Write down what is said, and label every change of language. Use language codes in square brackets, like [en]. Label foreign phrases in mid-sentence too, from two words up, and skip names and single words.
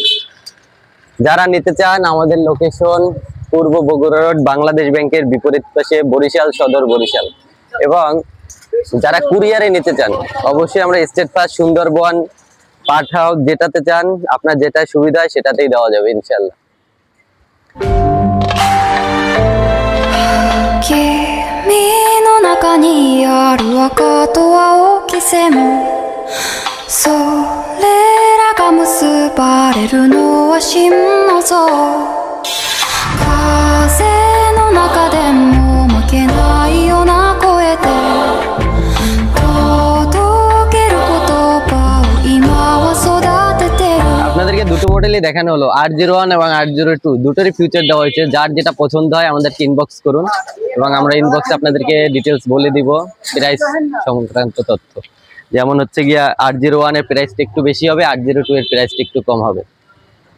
[bn] যারা নিতে চান, আমাদের লোকেশন পূর্ব বগুড়া রোড, বাংলাদেশ ব্যাংকের বিপরীত পাশে, বরিশাল সদর, বরিশাল। এবং যারা কুরিয়ারে নিতে চান, অবশ্যই আমরা স্টেট ফার্স্ট, সুন্দরবন, পাঠাও, যেটাতে চান আপনার যেটা সুবিধা হয় সেটাতেই দেওয়া যাবে ইনশাল্লাহ। [ja] 君の中にある赤と青き線、それらが結ばれるのは真の像、風の中でも負けないような声で届ける言葉を今は育ててる。 [bn] আপনাদেরকে দুটো মডেলই দেখানো হলো, 801 এবং 802, দুটোরই ফিউচার দেওয়া হয়েছে। যার যেটা পছন্দ হয় আমাদেরকে ইনবক্স করুন, এবং আমরা ইনবক্সে আপনাদেরকে ডিটেলস বলে দিব, প্রাইস সংক্রান্ত তথ্য। যেমন হচ্ছে গিয়া 801 এর প্রাইসটা একটু বেশি হবে, 802 এর প্রাইসটা একটু কম হবে।